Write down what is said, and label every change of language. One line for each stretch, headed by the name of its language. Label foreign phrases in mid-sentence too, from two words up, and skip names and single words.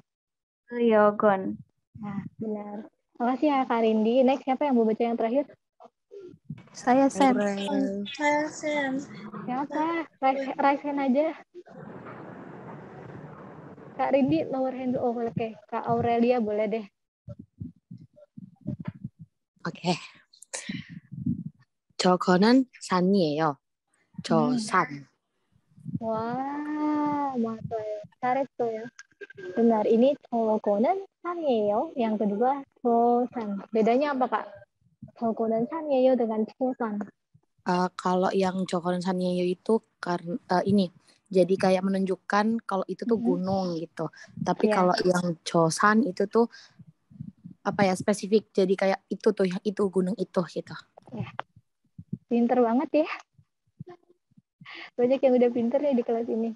Indonesian: yogon. Nah, benar. Makasih ya Kak Rindi. Next, siapa yang mau baca yang terakhir? Saya Sam. Saya Sam. Siapa?
English: Raise hand
Indonesian: aja. Kak Rindi,
English: lower hand.
Indonesian: Oh, oke. Kak Aurelia boleh deh.
Korean: 오케이. 저거는 산이에요. 저 산. Wah, 맞아요. 잘했어요.
Indonesian: Benar, ini
Korean: 저거는 산이에요.
Indonesian: Yang kedua, 조산. Bedanya apa, Kak?
Korean: 저거는 산이에요 dengan 조산.
Indonesian: Kalau yang
Korean: 저거는 산이에요
Indonesian: itu karena ini. Jadi kayak menunjukkan kalau itu tuh gunung gitu. Tapi kalau yang josan itu tuh apa ya, spesifik. Jadi kayak itu tuh, itu gunung itu gitu. Ya. Pinter banget ya. Banyak yang udah pinter nih di kelas ini.